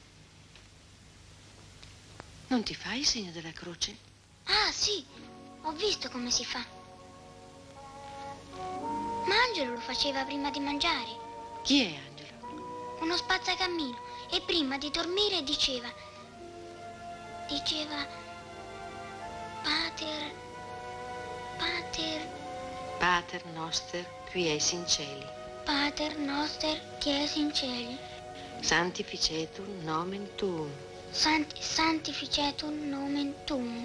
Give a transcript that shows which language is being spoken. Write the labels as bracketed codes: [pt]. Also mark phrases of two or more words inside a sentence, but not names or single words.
[it] Non ti fai il segno della croce? Ah, sì. Ho visto come si fa. Ma Angelo lo faceva prima di mangiare. Chi è Angelo? Uno spazzacammino. e prima di dormire diceva Pater [la] Pater noster, qui es in celi. Pater noster, qui es in celi. Sanctificetur nomen tuum. Sanctificetur nomen tuum.